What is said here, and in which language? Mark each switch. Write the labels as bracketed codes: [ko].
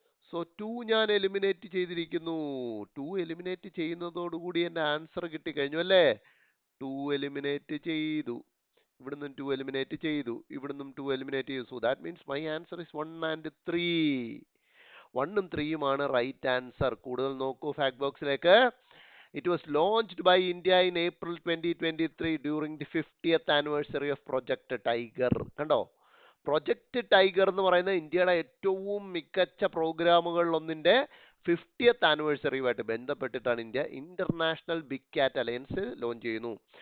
[ml] So 2 ഞാൻ eliminate ചെയ്തിരിക്കുന്നു. 2 eliminate ചെയ്യുന്നതോടുകൂടി എൻ്റെ ആൻസർ കിട്ടിക്കഴിഞ്ഞു അല്ലേ? 2 എലിമിനേറ്റ് ചെയ്തു, ഇവിടുന്നും 2 എലിമിനേറ്റ് ചെയ്തു, ഇവിടുന്നും 2 എലിമിനേറ്റ് ചെയ്തു. [en] So that means my answer is 1 and 3. [ml] 1ഉം 3യുമാണ് right answer. കൂടുതൽ നോക്കൂ ഫാക്ട് ബോക്സിലേക്ക്. [en] It was launched by India in April 2023 during the 50th anniversary of Project Tiger. [ml] കണ്ടോ, പ്രൊജക്ട് ടൈഗർ എന്ന് പറയുന്ന ഇന്ത്യയുടെ ഏറ്റവും മികച്ച പ്രോഗ്രാമുകളിൽ ഒന്നിന്റെ 50th ആനിവേഴ്സറിയുമായിട്ട് ബന്ധപ്പെട്ടിട്ടാണ് ഇന്ത്യ ഇന്റർനാഷണൽ ബിഗ് കാറ്റ് അലയൻസ് ലോഞ്ച് ചെയ്യുന്നു.